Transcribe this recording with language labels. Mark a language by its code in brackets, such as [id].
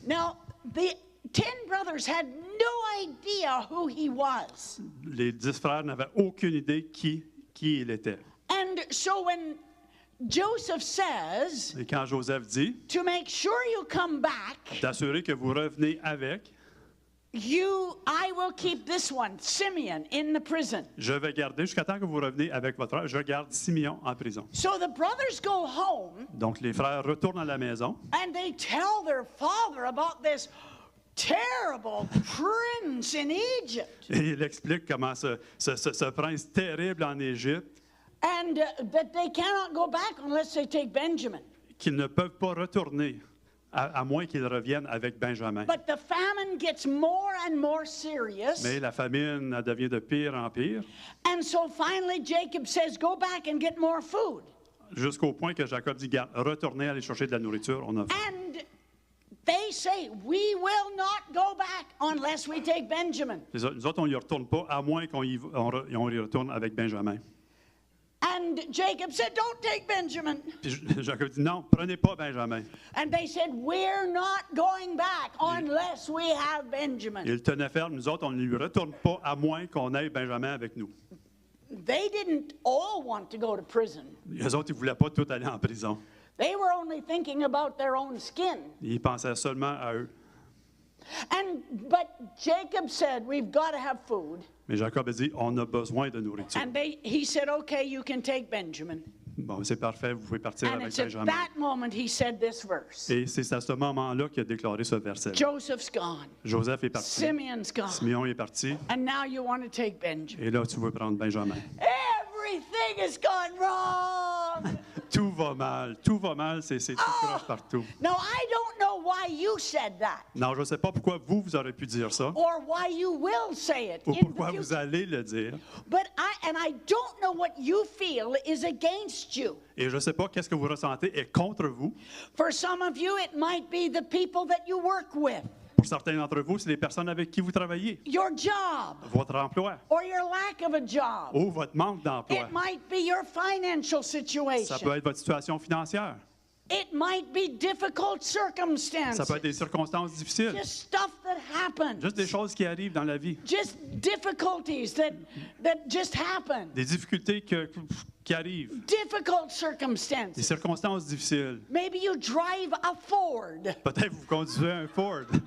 [en] Now, the 10 brothers had no idea who he was. [fr] Les 10 frères n'avaient aucune idée qui il était. [en] And so when Joseph says, [fr] Et quand Joseph dit, [en] to make sure you come back, [fr] d'assurer que vous revenez avec, [en] I will keep this one, Simeon, in the prison. [fr] je vais garder, jusqu'à temps que vous revenez avec votre frère, je garde Simeon en prison. [en] So the brothers go home [fr] Donc les frères retournent à la maison [en] and they tell their father about this terrible prince in Egypt. [fr] et il explique comment ce prince terrible en Égypte, [en] And that they cannot go back unless they take Benjamin. [fr] qu'ils ne peuvent pas retourner, à moins qu'ils reviennent avec Benjamin. [en] But the famine gets more and more serious. [fr] Mais la famine elle devient de pire en pire, [en] And so finally Jacob says, go back and get more food. [fr] jusqu'au point que Jacob dit, garde, retournez aller chercher de la nourriture, on a faim. [en] And they say, we will not go back unless we take Benjamin. [fr] Nous autres, on n'y retourne pas, à moins qu'on y retourne avec Benjamin. [en] And Jacob said, don't take Benjamin. [fr] Puis Jacob dit, non, prenez pas Benjamin. [en] And they said, we're not going back unless we have Benjamin. [fr] Il tenait ferme, nous autres, on ne lui retourne pas, à moins qu'on ait Benjamin avec nous. [en] They didn't all want to go to prison. [fr] Les autres, ils ne voulaient pas tout aller en prison. [en] They were only thinking about their own skin. [fr] Ils pensaient seulement à eux. [en] But Jacob said, we've got to have food. [fr] Mais Jacob a dit, on a besoin de nourriture. [en] And he said, okay, you can take Benjamin. [fr] Bon, c'est parfait, vous pouvez partir [en] And [fr] avec [en] it's at [fr] Benjamin. [en] that moment he said this verse. [fr] Et c'est à ce moment-là qu'il a déclaré ce verset. [en] Joseph's gone. [fr] Joseph est parti. [en] Simeon's gone. [fr] Simeon est parti. [en] And now you want to take Benjamin. [fr] Et là, tu veux prendre Benjamin. [en] Everything has gone wrong. [fr] Tout va mal, c'est tout croche partout. [en] Now, I don't know why you said that. [fr] Non, je ne sais pas pourquoi vous aurez pu dire ça, [en] Or why you will say it [fr] ou [en] in the [fr] pourquoi vous [en] future. [fr] allez le dire. [en] But I don't know what you feel is against you. [fr] Et je ne sais pas qu'est-ce que vous ressentez est contre vous. [en] For some of you, it might be the people that you work with, [fr] Pour certains d'entre vous, c'est les personnes avec qui vous travaillez, [en] your job, [fr] votre emploi, [en] or your lack of a job. [fr] ou votre manque d'emploi. [en] It might be your financial [fr] Ça peut [en] situation. [fr] être votre situation financière. [en] It might be difficult [fr] Ça [en] circumstances. [fr] peut être des circonstances difficiles. [en] Just stuff that happens. [fr] Juste des choses qui arrivent dans la vie. [en] Just difficulties that just happen. [fr] Des difficultés qui arrivent. [en] Difficult [fr] Des [en] circumstances. [fr] circonstances difficiles. [en] Maybe you drive a Ford. [fr] Peut-être vous conduisez un Ford.